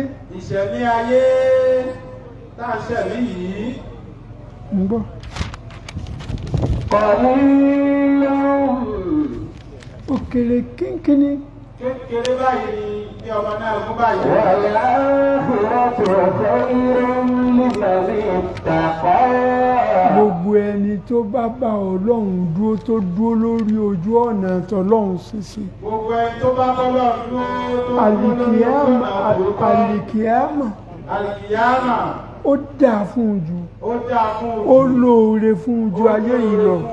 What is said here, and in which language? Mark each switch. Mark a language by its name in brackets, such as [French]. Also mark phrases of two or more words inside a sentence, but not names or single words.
[Yoruba] ìṣẹ̀mí ayé tá a ṣẹ̀mí yìí. ń gbọ́. ó kéré kínkínní. kékeré báyìí ní ọmọ náà fún báyìí. [Arabic] والآخرة خير لمن اتقى. [Yoruba] gbogbo ẹni tó bá bá Ọlọ́run dúró tó dúró lórí ojú ọ̀nà tọ́lọ́run ṣíṣe. gbogbo ẹni tó bá bọ́lọ̀ dúró tó dúró lórí ọ̀nà àbúkọ́. àlìkìyámà. ó dáa fún un jù. ó lóore fún un ju ayé yìí lọ.